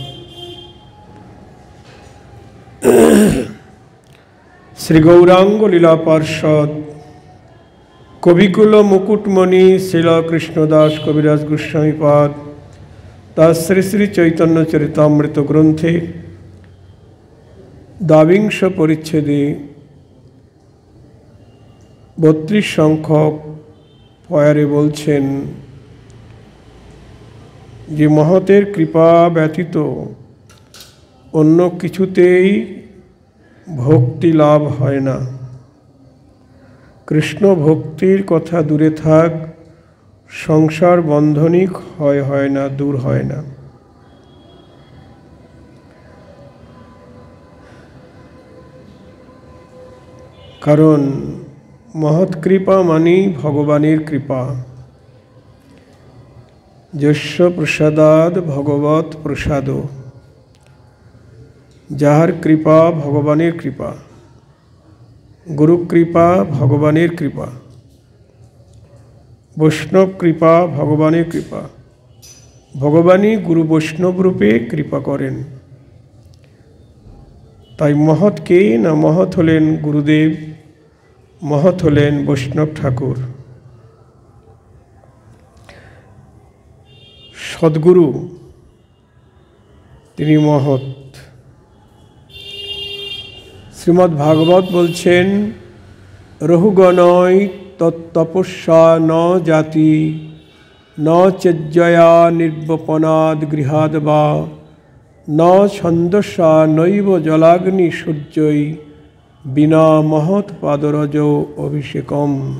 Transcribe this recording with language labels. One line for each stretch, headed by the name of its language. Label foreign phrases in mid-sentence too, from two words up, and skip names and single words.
Bangla: শ্রী গৌরাঙ্গ লীলা পার্ষদ কবিকুল মুকুটমণি শ্রীল কৃষ্ণদাস কবিরাজ গোস্বামীপাদ তাঁর শ্রী শ্রী চৈতন্য চরিতামৃত গ্রন্থে দ্বাবিংশ পরিচ্ছেদে 32 সংখ্যক পয়ারে बोलছেন যে মহতের কৃপা ব্যতীত অন্য কিছুতেই ভক্তি লাভ হয় না। কৃষ্ণ ভক্তির কথা দূরে থাক সংসার বন্ধনই ক্ষয় হয় না, दूर হয় না। কারণ মহৎ কৃপা মানে ভগবানের কৃপা।
Sanskrit: यस्य प्रसादाद भगवत प्रसादो,
Bangla: যাহার কৃপা ভগবানের কৃপা। গুরু কৃপা ভগবানের কৃপা, বৈষ্ণব কৃপা ভগবানের কৃপা। ভগবানই গুরু বৈষ্ণব রূপে কৃপা করেন। তাই মহৎ কে না মহৎ হলেন গুরুদেব, মহৎ হলেন বৈষ্ণব ঠাকুর। সদ্গুরু তিনিই মহৎ।
Sanskrit: श्रीमद् भागवत बोलছেন रहुगणय तत्तपस्या न जाति न चेज्जया निर्वपनाद गृहाद वा न छन्दसा नैव जलाग्नि सूर्यै बिना महत् पादरजो अभिषेकम।